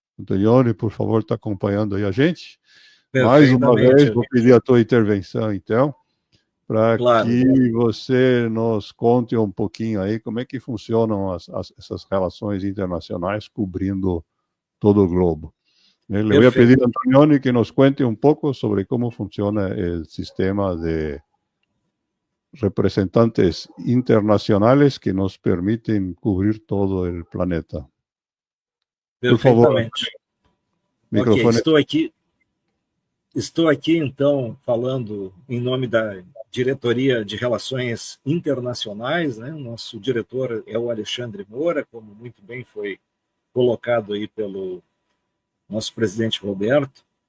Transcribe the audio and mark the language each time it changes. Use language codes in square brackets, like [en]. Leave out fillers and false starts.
[pt] Antonioni, por favor, está acompanhando aí a gente? Mais uma vez, vou pedir a tua intervenção, então, para que você nos conte um pouquinho aí como é que funcionam essas relações internacionais cobrindo todo o globo. [es] Le voy a pedir a Antonioni que nos cuente un poco sobre cómo funciona el sistema de representantes internacionales que nos permiten cubrir todo el planeta. Por favor. [pt] Microfone. Okay, estou aqui, então, falando em nome da Diretoria de Relações Internacionais, né? O nosso diretor é o Alexandre Moura, como muito bem foi colocado aí pelo nosso presidente Roberto.